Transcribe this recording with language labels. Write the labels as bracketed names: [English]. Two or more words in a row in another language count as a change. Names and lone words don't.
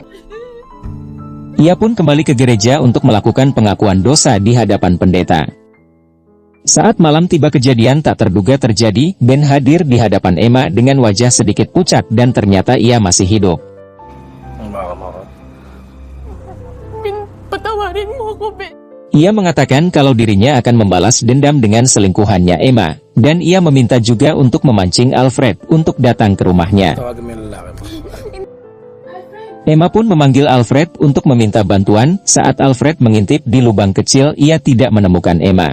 [Indonesian] Ia pun kembali ke gereja untuk melakukan pengakuan dosa di hadapan pendeta. Saat malam tiba kejadian tak terduga terjadi, Ben hadir di hadapan Emma dengan wajah sedikit pucat dan ternyata ia masih hidup. [Filipino] Ben, patawarin mo ako, Ben. [Indonesian] Ia mengatakan kalau dirinya akan membalas dendam dengan selingkuhannya Emma, dan ia meminta juga untuk memancing Alfred untuk datang ke rumahnya. Emma pun memanggil Alfred untuk meminta bantuan. Saat Alfred mengintip di lubang kecil, ia tidak menemukan Emma.